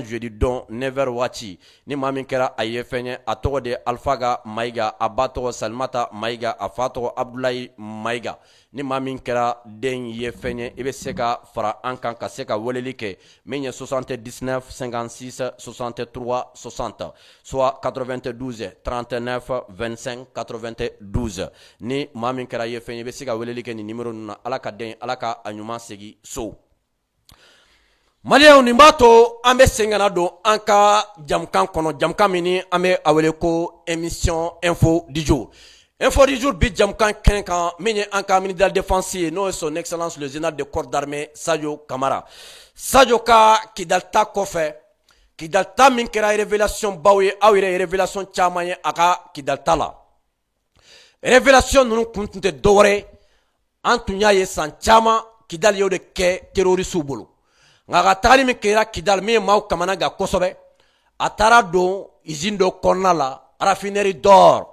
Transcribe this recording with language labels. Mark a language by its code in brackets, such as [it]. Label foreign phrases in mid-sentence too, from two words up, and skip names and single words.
[bm] jeudi don 9h waati ni maa min kɛra a ye fɛn ye a tɔgɔ de Alphaga Mayiga a ba tɔgɔ Salimata Mayiga a fa tɔgɔ Abdoulaye Mayiga ni maa min kɛra den ye fɛn ye i bɛ se ka fara an kan ka se ka weleli kɛ min ye 79 56 63 60 soit 92 39 25 92 ni maa min kɛra ye fɛn ye i bɛ se ka weleli kɛ nin numéro ninnu na ala ka den ala ka a ɲuman segin so. Maliyɛnw nin b'a to an bɛ segin ka na don an ka jamukan kɔnɔ jamukan min ni an bɛ a wele ko [fr] émission info du jour [bm] bi jamukan kɛnɛ kan min ye an ka [fr] ministre de la défense [bm] ye n'o ye [fr] son excellence le général de corps d'armée [bm] Sadio Kamara Sadio ka Kidalita kɔfɛ Kidalita min kɛra révélation baw ye aw yɛrɛ ye révélation caman ye a ka Kidalita la révélation ninnu kun tun tɛ dɔwɛrɛ an tun y'a ye san caman Kidali y'o de kɛ terroriste bolo nka ka tagali min kɛra Kidali min ye maaw kamana gan kosɛbɛ a taara don usine dɔ kɔnɔna la [fr] raffinerie d'or